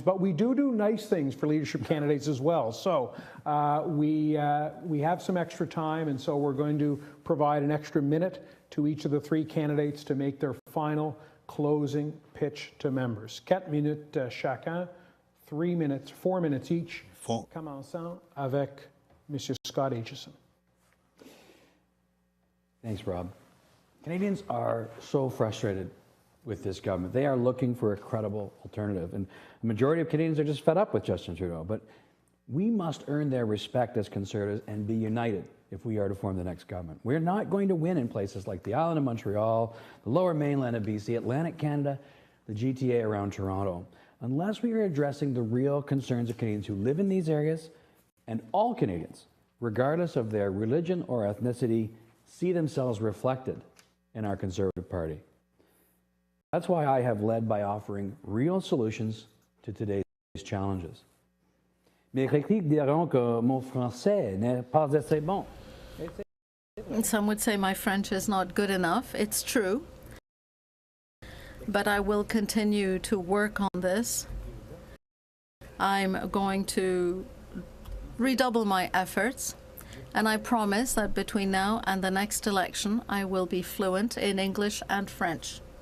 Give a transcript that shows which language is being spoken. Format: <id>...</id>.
<en>But we do nice things for leadership candidates as well. So we have some extra time, and so we're going to provide an extra minute to each of the three candidates to make their final closing pitch to members.</en> <fr>4 minutes chacun, 3 minutes, 4 minutes each. Commençons avec Monsieur Scott Aitchison.</fr> <en>Thanks, Rob. Canadians are so frustrated with this government. They are looking for a credible alternative. And the majority of Canadians are just fed up with Justin Trudeau. But we must earn their respect as Conservatives and be united if we are to form the next government. We're not going to win in places like the island of Montreal, the lower mainland of BC, Atlantic Canada, the GTA around Toronto, unless we are addressing the real concerns of Canadians who live in these areas, and all Canadians, regardless of their religion or ethnicity, see themselves reflected in our Conservative Party. That's why I have led by offering real solutions to today's challenges.</en> <fr>Mes critiques diront que mon français n'est pas assez bon.</fr> <en>Some would say my French is not good enough. It's true. But I will continue to work on this. I'm going to redouble my efforts. And I promise that between now and the next election, I will be fluent in English and French.</en>